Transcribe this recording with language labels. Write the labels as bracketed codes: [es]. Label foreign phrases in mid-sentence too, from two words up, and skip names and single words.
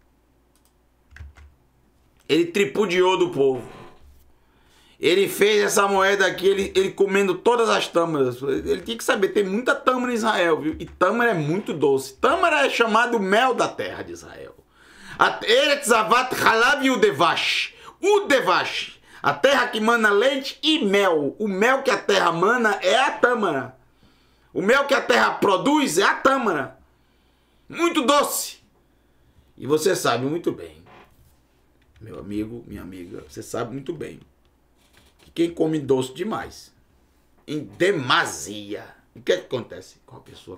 [pt] Ele tripudiou do povo. Ele fez essa moeda aqui, ele comendo todas as tâmaras. Ele tinha que saber, tem muita tâmara em Israel, viu? E tâmara é muito doce. Tâmara é chamado mel da terra de Israel. [he] ארץ זבת חלב ודבש. Udevash. [pt] A terra que mana leite e mel. O mel que a terra mana é a tâmara. O mel que a terra produz é a tâmara. Muito doce. E você sabe muito bem, meu amigo, minha amiga, você sabe muito bem que quem come doce demais, em demasia, o que acontece com a pessoa?